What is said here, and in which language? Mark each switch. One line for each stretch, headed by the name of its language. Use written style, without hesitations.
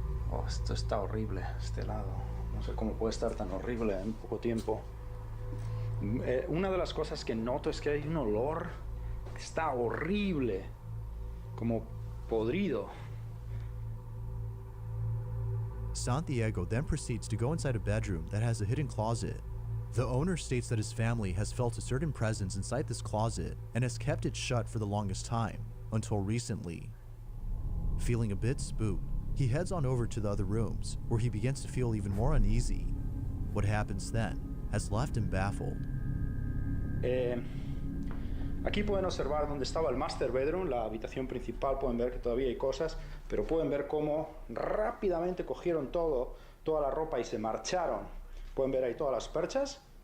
Spanish: Oh, esto está horrible, este lado. No sé cómo puede estar tan horrible en poco tiempo. Una de las cosas que noto es que hay un olor que está horrible, como podrido.
English: Santiago then proceeds to go inside a bedroom that has a hidden closet. The owner states that his family has felt a certain presence inside this closet and has kept it shut for the longest time, until recently. Feeling a bit spooked, he heads on over to the other rooms, where he begins to feel even more uneasy. What happens then has left him baffled.
Spanish: Aquí pueden observar dónde estaba el
English: master bedroom,
Spanish: la habitación principal. Pueden ver que todavía hay cosas, pero pueden ver cómo rápidamente cogieron toda la ropa y se marcharon. Pueden ver ahí todas las perchas.